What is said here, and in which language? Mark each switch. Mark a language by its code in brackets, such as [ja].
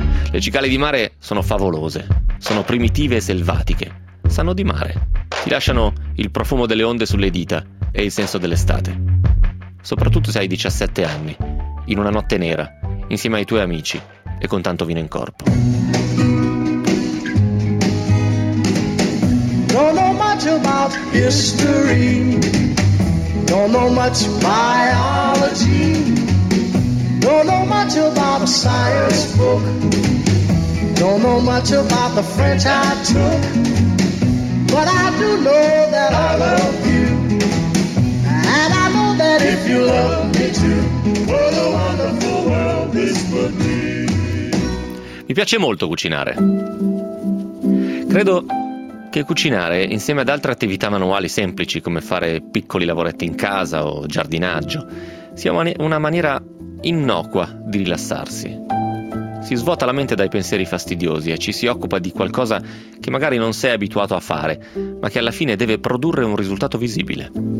[it] Le cicale di mare sono favolose, sono primitive e selvatiche, sanno di mare, ti lasciano il profumo delle onde sulle dita e il senso dell'estate. Soprattutto se hai 17 anni, in una notte nera, insieme ai tuoi amici e con tanto vino in corpo. [en] Don't know much about history, don't know much biology, don't know much about a science book, don't know much about the French I took, but I do know that I love you, and I know that if you love me too, what a wonderful world this would be. [it] Mi piace molto cucinare. Credo che cucinare, insieme ad altre attività manuali semplici come fare piccoli lavoretti in casa o giardinaggio, sia una maniera innocua di rilassarsi. Si svuota la mente dai pensieri fastidiosi e ci si occupa di qualcosa che magari non sei abituato a fare, ma che alla fine deve produrre un risultato visibile.